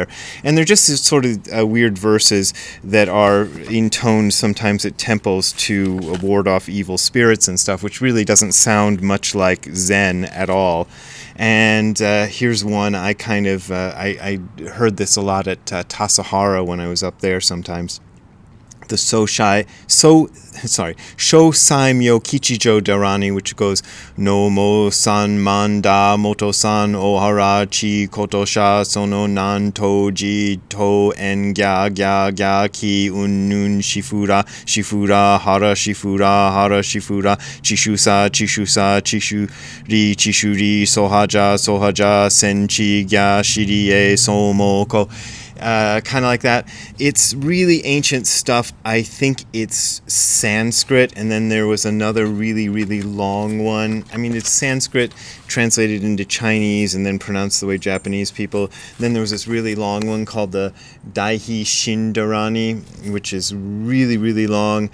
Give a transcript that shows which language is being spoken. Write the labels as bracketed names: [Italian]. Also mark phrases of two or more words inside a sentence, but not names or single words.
[English] And they're just sort of weird verses that are intoned sometimes at temples to ward off evil spirits and stuff, which really doesn't sound much like Zen at all. And here's one. I heard this a lot at Tassajara when I was up there sometimes. [Japanese] The Shosai Myo Kichijo Dharani, [English] which goes [Japanese] ノー モ サン マンダ モト サン オハラ チ コトシャ ソノ ナン トジ ト エン ギャ キ ウンヌン シフラ ハラ シフラ チシュサ チシュリ ソハジャ センチ ギャ シリエ ソモコ. [English] Kind of like that. It's really ancient stuff. I think it's Sanskrit, and then there was another really, really long one. I mean, it's Sanskrit translated into Chinese and then pronounced the way Japanese people. Then there was this really long one called the Daihi Shindarani, which is really, really long.